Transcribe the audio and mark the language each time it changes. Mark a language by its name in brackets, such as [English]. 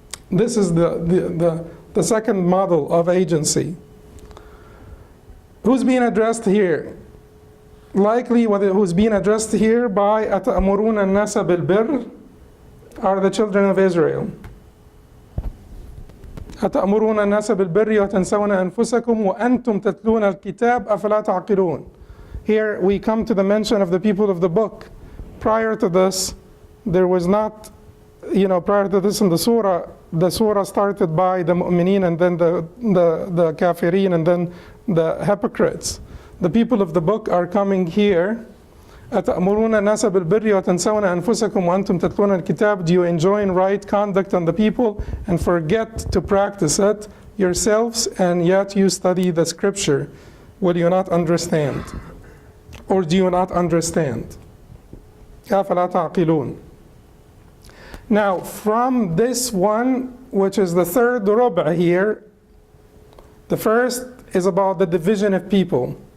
[English] This is the second model of agency. Who's being addressed here? Likely who's being addressed here by [Arabic] أَتَأْمُرُونَ النَّاسَ بِالْبِرِّ [English] are the children of Israel. [Arabic] أتأمرون الناس بالبر وتنسون أنفسكم وأنتم تتلون الكتاب أفلا تعقلون. [English] Here we come to the mention of the people of the book. Prior to this, there was not, prior to this in the surah started by the mu'mineen and then the kafirin and then the hypocrites. The people of the book are coming here. [Arabic] أتأمرون الناس بالبر وتنسون أنفسكم وأنتم تتلون الكتاب. [English] Do you enjoin right conduct on the people and forget to practice it yourselves, and yet you study the scripture? Will you not understand? Or do you not understand? [Arabic] أفلا تعقلون. [English] Now, from this one, which is the third ruba' here, the first is about the division of people.